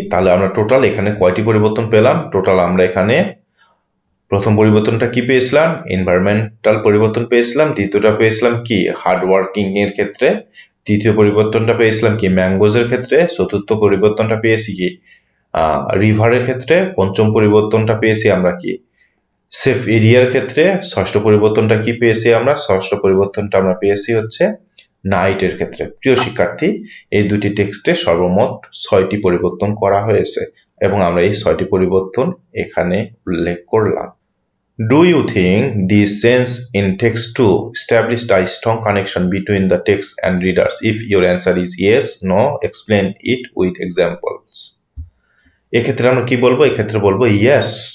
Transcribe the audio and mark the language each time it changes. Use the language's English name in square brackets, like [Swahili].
[Bangla] তাহলে আমরা টোটাল এখানে কয়টি পরিবর্তন পেলাম, টোটাল আমরা এখানে প্রথম পরিবর্তনটা কি পেয়েছিলাম, এনভায়রনমেন্টাল পরিবর্তন পেয়েছিলাম, দ্বিতীয়টা পেয়েছিলাম কি, হার্ড ওয়ার্কিং এর ক্ষেত্রে, তৃতীয় পরিবর্তনটা পেয়েছিলাম কি, ম্যাঙ্গোজের ক্ষেত্রে, চতুর্থ পরিবর্তনটা পেয়েছি কি রিভারের ক্ষেত্রে, পঞ্চম পরিবর্তনটা পেয়েছি আমরা কি সেফ এরিয়ার ক্ষেত্রে, ষষ্ঠ পরিবর্তনটা কি পেয়েছি আমরা, ষষ্ঠ পরিবর্তনটা আমরা পেয়েছি হচ্ছে নাইটের ক্ষেত্রে। প্রিয় শিক্ষার্থী, এই দুটি টেক্সটে সর্বমোট 6টি পরিবর্তন করা হয়েছে এবং আমরা এই 6টি পরিবর্তন এখানে উল্লেখ করলাম। [English] Do you think these changes in text 2 established a strong connection between the text and readers? If your answer is yes, no, explain it with examples. [Bangla] এক্ষেত্রে আমরা কি বলবো, এক্ষেত্রে বলবো yes.